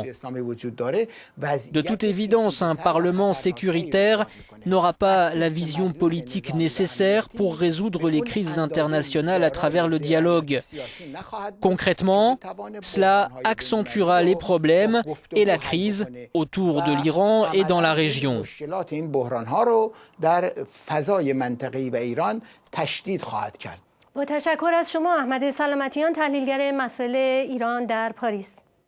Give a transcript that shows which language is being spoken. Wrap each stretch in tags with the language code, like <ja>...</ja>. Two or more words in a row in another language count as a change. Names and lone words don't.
<fr>De toute évidence, un Parlement sécuritaire n'aura pas la vision politique nécessaire pour résoudre les crises internationales à travers le dialogue. Concrètement, cela accentuera les problèmes et la crise autour de l'Iran et dans la région.</fr> <fa>با تشکر از شما احمد سلامتیان، تحلیلگر مسائل ایران در پاریس.</fa>